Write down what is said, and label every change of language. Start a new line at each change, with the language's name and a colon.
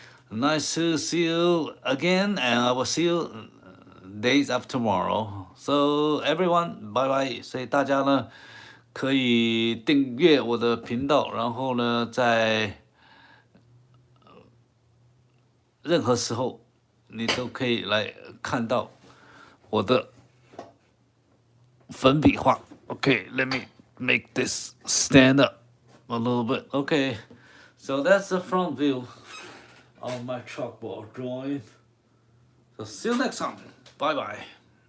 English: Nice to see you again, and I will see you days after tomorrow. So everyone, bye bye.
Chinese: 所以大家呢可以订阅我的频道，然后呢在任何时候你都可以来看到我的粉笔画。
English: Okay, let me make this stand up a little bit. Okay, so that's the front view of my chalkboard drawing. So see you next time. Bye bye.